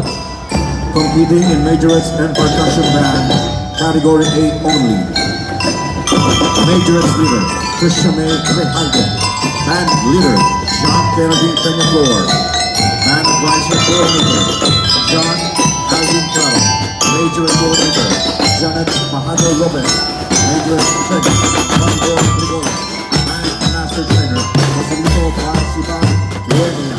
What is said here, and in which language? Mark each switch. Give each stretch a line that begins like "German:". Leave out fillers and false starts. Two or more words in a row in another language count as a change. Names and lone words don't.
English: Competing in majorettes and percussion band, category A only. Majorettes leader, Trisha May Rehalde. Band leader, John Kennedy Peñaflor. Band advisor coordinator, John Alvin Claro. Majorette coordinator, Janet Mahado Lopez. Majorette trainer, Marco Rigola. Trainer, Joselito Pasiban Guernia.